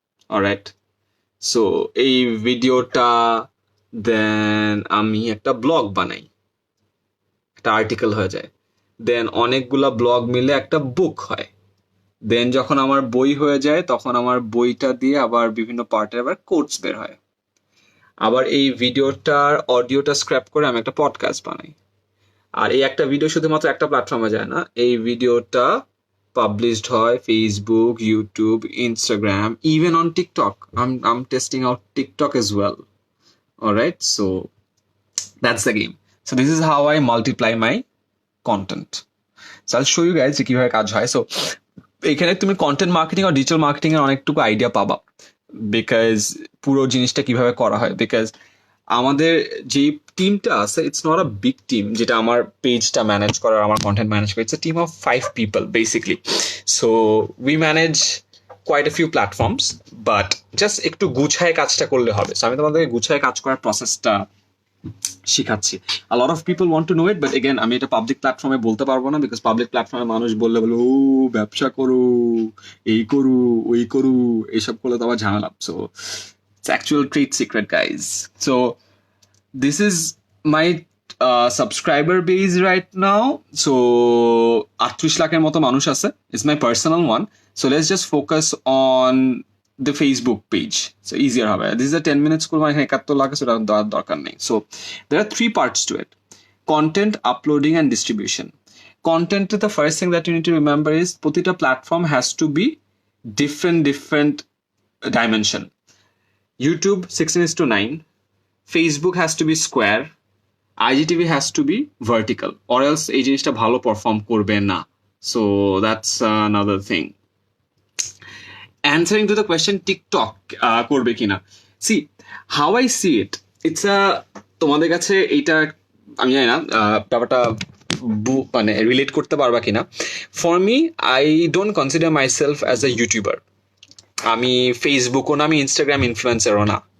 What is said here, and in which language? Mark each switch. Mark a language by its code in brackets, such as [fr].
[bn] Alright, so এই ভিডিওটা দেন আমি একটা ব্লগ বানাই, একটা আর্টিকেল হয়ে যায়, দেন অনেকগুলা ব্লগ মিলে একটা বুক হয়, দেন যখন আমার বই হয়ে যায় তখন আমার বইটা দিয়ে আবার বিভিন্ন পার্টের আবার কোটস বের হয়, আবার এই ভিডিওটার অডিওটা স্ক্র্যাপ করে আমি একটা পডকাস্ট বানাই। আর এই একটা ভিডিও শুধুমাত্র একটা প্ল্যাটফর্মে যায় না, এই ভিডিওটা published হয় Facebook, YouTube, Instagram, even on TikTok. [en] I'm testing out TikTok as well. All right, so that's the game. So this is how I multiply my content. So I'll show you guys [bn] যে কিভাবে কাজ হয়। So এখানে তুমি content marketing আর digital marketing এর অনেকটুকু idea পাবা, because পুরো জিনিসটা কিভাবে করা হয়। বিকজ আমাদের যে টিমটা আছে, [en] it's not a big team [bn] যেটা আমার পেজটা ম্যানেজ করার, আমার কন্টেন্ট ম্যানেজ করে। [en] It's a team of 5 people basically. So we manage quite a few platforms, but [bn] just একটু গুছায় কাজটা করলে হবে। সো আমি তোমাদেরকে গুছায় কাজ করার প্রসেসটা শিখাচ্ছি। [en] A lot of people want to know it, but again [bn] আমি এটা পাবলিক প্ল্যাটফর্মে বলতে পারবো না, বিকজ পাবলিক প্ল্যাটফর্মে মানুষ বললে বলো ও ব্যবসা করো, এই করু ওই করু, এইসব করলে তো আবার ঝামেলা। [en] So it's actual trade secret, guys. So this is my subscriber base right now. So 38 [bn] লাখের মতো মানুষ আছে, [en] it's my personal one. So let's just focus on the Facebook page. So easier হবে। This is a 10 minute school, [bn] মানে 71 লাখ আছে, ওটা দরকার নেই। [en] So there are 3 parts to it. content uploading and distribution. Content, the first thing that you need to remember is প্রতিটা platform has to be different dimension. YouTube 16:9, Facebook has to be square, IGTV has to be vertical, or else [bn] এই জিনিসটা ভালো perform করবে না. [en] So that's another thing. Answering to the question TikTok করবে কিনা, see how I see it, it's a [bn] তোমাদের কাছে এইটা আমি জানি না ব্যাপারটা মানে রিলেট করতে পারবা কিনা. [en] For me I don't consider myself as a YouTuber. [bn] আমি ফেসবুকও না, আমি ইনস্টাগ্রাম ইনফ্লুয়েন্সারও না.